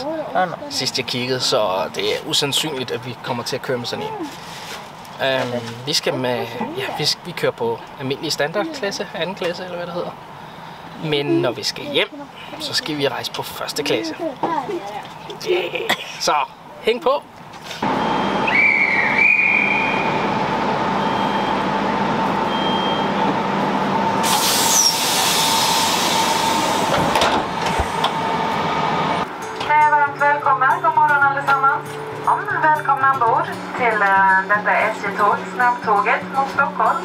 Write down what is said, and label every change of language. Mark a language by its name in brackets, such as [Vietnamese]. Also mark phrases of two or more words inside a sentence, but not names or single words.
[Danish] Sidst jeg kiggede, så det er usandsynligt, at vi kommer til at køre med sådan en. Vi skal med, ja, vi kører på almindelig standardklasse, anden klasse eller hvad det hedder. Men når vi skal hjem, så skal vi rejse på første klasse. Yeah. Så hæng på! [Swedish] Välkomna, god morgon allesammans. Välkomna ombord till detta SJ-tåg, snabbtåget mot Stockholm.